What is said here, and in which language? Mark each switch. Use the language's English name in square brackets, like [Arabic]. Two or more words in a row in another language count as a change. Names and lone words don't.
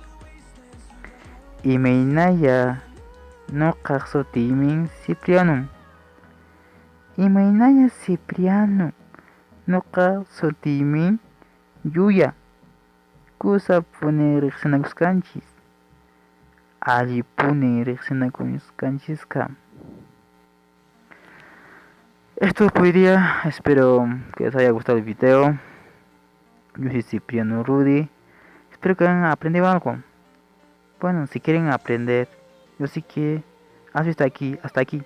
[Quechua] Imaynaya nuqaq sutiymi Cipriano. Imaynaya Cipriano. Nuqa sutiymi Yuya. Kusapuni riqsinakusqanchis. Allipuni riqsinakusqanchisqa. [Spanish] Esto es por hoy día. Espero que les haya gustado el video. Yo soy Cipriano Rudy. Espero que hayan aprendido algo. Bueno, si quieren aprender, yo sí que has visto hasta aquí.